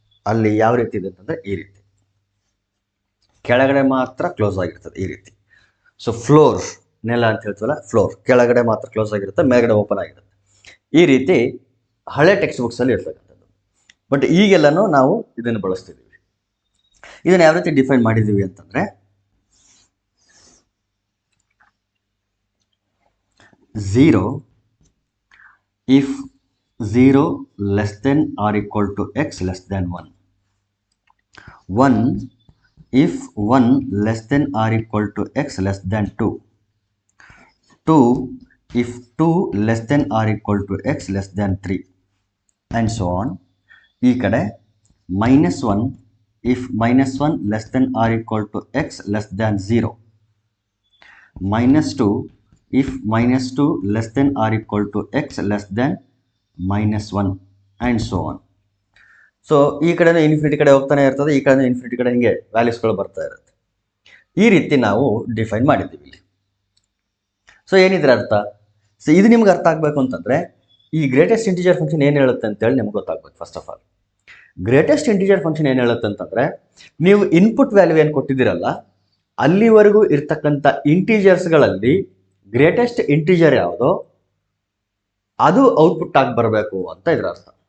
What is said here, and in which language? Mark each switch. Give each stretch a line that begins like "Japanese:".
Kannada: ಅಲ್ಲಿ ಯಾವ ರೀತಿ ಇದೆ ಅಂತಂದರೆ ಈ ರೀತಿ ಕೆಳಗಡೆ ಮಾತ್ರ ಕ್ಲೋಸ್ ಆಗಿರ್ತದೆ ಈ ರೀತಿ. ಸೊ ಫ್ಲೋರ್ ನೆಲ ಅಂತ ಹೇಳ್ತೀವಲ್ಲ, ಫ್ಲೋರ್ ಕೆಳಗಡೆ ಮಾತ್ರ ಕ್ಲೋಸ್ ಆಗಿರುತ್ತೆ, ಮೇಲ್ಗಡೆ ಓಪನ್ ಆಗಿರುತ್ತೆ. ಈ ರೀತಿ ಹಳೆ ಟೆಕ್ಸ್ಟ್ ಬುಕ್ಸಲ್ಲಿ ಇರ್ತಕ್ಕಂಥದ್ದು. ಬಟ್ ಈಗೆಲ್ಲನೂ ನಾವು ಇದನ್ನು ಬಳಸ್ತಿದ್ದೀವಿ. ಇದನ್ನು ಯಾವ ರೀತಿ ಡಿಫೈನ್ ಮಾಡಿದ್ದೀವಿ ಅಂತಂದರೆ
English: 0 if 0 less than or equal to x less than 1. 1 if 1 less than or equal to x less than 2. 2 if 2 less than or equal to x less than 3 and so on.
Kannada: ಈ ಕಡೆ
English: -1 if -1 less than or equal to x less than 0. -2 if -2 less than or equal to x less than -1 and so on.
Kannada: So ಈ ಕಡೆ infinity ಕಡೆ ಹೋಗ್ತಾನೆ ಇರ್ತದೆ, ಈ ಕಡೆ infinity ಕಡೆ ಹಿಂಗೆ ವ್ಯಾಲ್ಯೂಸ್ಗಳು ಬರ್ತಾ ಇರುತ್ತೆ. ಈ ರೀತಿ ನಾವು ಡಿಫೈನ್ ಮಾಡಿದ್ದೀವಿ ಇಲ್ಲಿ. ಸೊ ಏನಿದ್ರೆ ಅರ್ಥ? ಸೊ ಇದು ನಿಮ್ಗೆ ಅರ್ಥ ಆಗಬೇಕು ಅಂತಂದರೆ ಈ ಗ್ರೇಟೆಸ್ಟ್ ಇಂಟಿಜರ್ ಫಂಕ್ಷನ್ ಏನು ಹೇಳುತ್ತೆ ಅಂತೇಳಿ ನಿಮ್ಗೆ ಗೊತ್ತಾಗಬೇಕು.
English: first of all
Kannada: greatest integer function ಏನು ಹೇಳುತ್ತೆ ಅಂತಂದರೆ ನೀವು ಇನ್ಪುಟ್ ವ್ಯಾಲ್ಯೂ ಏನು ಕೊಟ್ಟಿದ್ದೀರಲ್ಲ ಅಲ್ಲಿವರೆಗೂ ಇರ್ತಕ್ಕಂಥ ಇಂಟೀಜರ್ಸ್ಗಳಲ್ಲಿ ಗ್ರೇಟೆಸ್ಟ್ ಇಂಟಿಜರ್ ಯಾವುದೋ ಅದು ಔಟ್ಪುಟ್ ಆಗಿ ಬರಬೇಕು ಅಂತ ಇದರ ಅರ್ಥ.